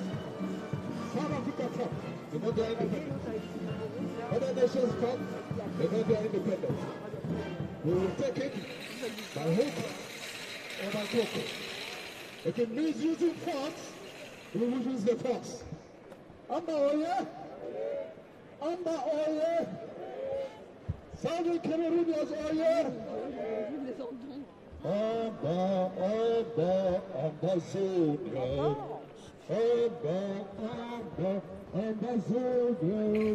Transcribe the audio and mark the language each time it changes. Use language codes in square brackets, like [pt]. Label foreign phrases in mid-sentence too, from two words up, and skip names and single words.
[en] South Africa come, they got their independence. Other nations come, they got their independence. We will take it by hook or by crook. If it means using force, we will use the force. Amba Oye! Amba Oye! Southern Cameroonians Oye! Amba, Amba, Ambazonia. Amba, Amba, Ambazonia.